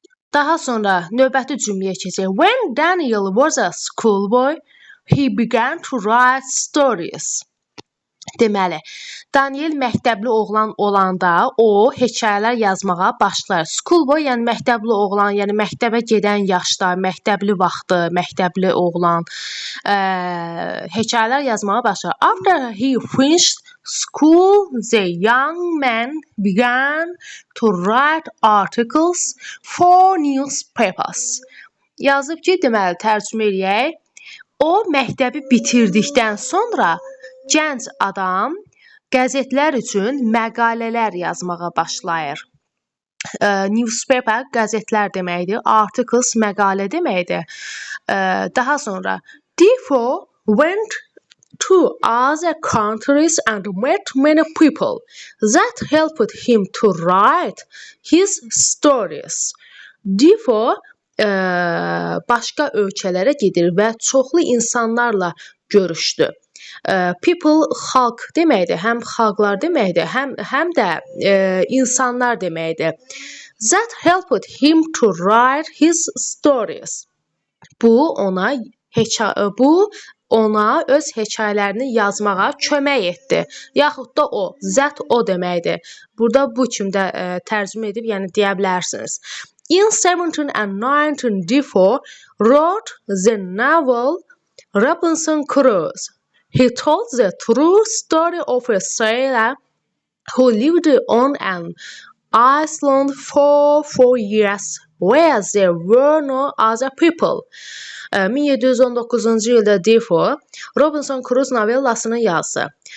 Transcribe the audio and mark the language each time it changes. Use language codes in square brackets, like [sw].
[az] Daha sonra növbəti cümləyə keçək. [en] When Daniel was a schoolboy, he began to write stories. [az] Deməli, Daniel məktəbli oğlan olanda o hekayələr yazmağa başlar. Schoolboy, yəni məktəbli oğlan, yəni məktəbə gedən yaşda, məktəbli vaxtı, məktəbli oğlan hekayələr yazmağa başlar. [en] After he finished school, the young man began to write articles for newspapers. [az] Yazıb ki, deməli, tərcümə eləyək. O, məktəbi bitirdikdən sonra gənc adam qəzetlər üçün məqalələr yazmağa başlayır. Newspaper qəzetlər deməkdir, articles məqalə deməkdir. Daha sonra [en] Defoe went to other countries and met many people that helped him to write his stories. [az] Defoe başqa ölkələrə gedir və çoxlu insanlarla görüşdü. People, xalq deməkdir, həm xalqlar deməkdir, həm də insanlar deməkdir. [en] That helped him to write his stories. [az] Bu ona öz hekayələrini yazmağa kömək etdi. Yaxud da o, that o deməkdir. Burada bu kimdə tərcümə edib, yəni deyə bilərsiniz. [en] In 1719, Defoe wrote the novel Robinson Crusoe. He told the true story of a sailor who lived on an island for 4 years where there were no other people. [az] 1719-cu ildə Defoe Robinson Crusoe novellasını yazdı.